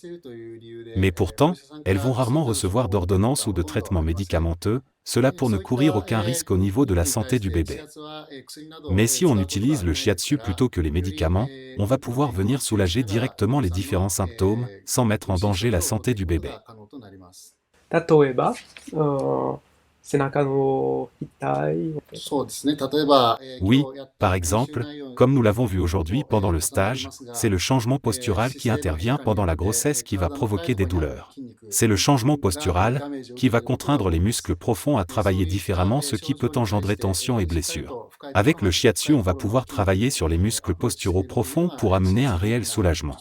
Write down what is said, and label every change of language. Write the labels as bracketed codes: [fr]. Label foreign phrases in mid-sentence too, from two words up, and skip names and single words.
[fr] Mais pourtant, elles vont rarement recevoir d'ordonnances ou de traitements médicamenteux, cela pour ne courir aucun risque au niveau de la santé du bébé. Mais si on utilise le shiatsu plutôt que les médicaments, on va pouvoir venir soulager directement les différents symptômes, sans mettre en danger la santé du bébé. [ja] 例えば、背中の痛い。そうですね。例えば、 [fr] Oui, par exemple, comme nous l'avons vu aujourd'hui pendant le stage, c'est le changement postural qui intervient pendant la grossesse qui va provoquer des douleurs. C'est le changement postural qui va contraindre les muscles profonds à travailler différemment, ce qui peut engendrer tensions et blessures. Avec le shiatsu, on va pouvoir travailler sur les muscles posturaux profonds pour amener un réel soulagement.